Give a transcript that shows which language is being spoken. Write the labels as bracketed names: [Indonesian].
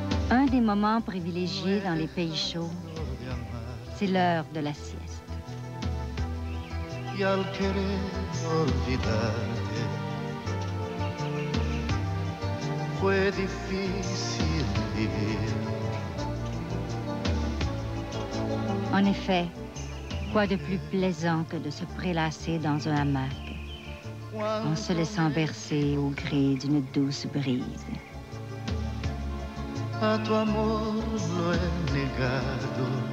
[French] Un des moments privilégiés dans les pays chauds, c'est l'heure de la sieste. [Spanish] Y al querer olvidarte, fue difícil vivir. [French] En effet, quoi de plus plaisant que de se prélasser dans un hamac, en se laissant bercer au gré d'une douce brise. [Spanish] A tu amor lo he negado.